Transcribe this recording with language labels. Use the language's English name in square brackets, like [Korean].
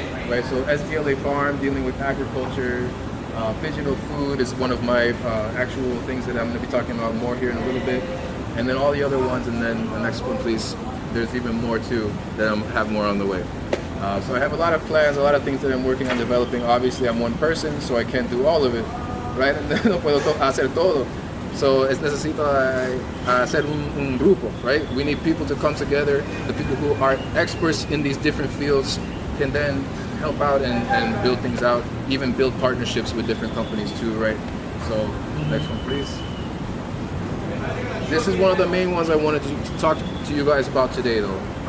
[English] Right, so SDLA Farm, dealing with agriculture, Digital Food is one of my actual things that I'm going to be talking about more here in a little bit. And then all the other ones, and then the next one, please. There's even more too that I have more on the way. So I have a lot of plans, a lot of things that I'm working on developing. Obviously, I'm one person, so I can't do all of it. Right? [Spanish] No puedo hacer todo. So necesito hacer un grupo, right? [English] We need people to come together. The people who are experts in these different fields can then help out and build things out, even build partnerships with different companies too, right? So next one, please. This is one of the main ones I wanted to talk to you guys about today, though.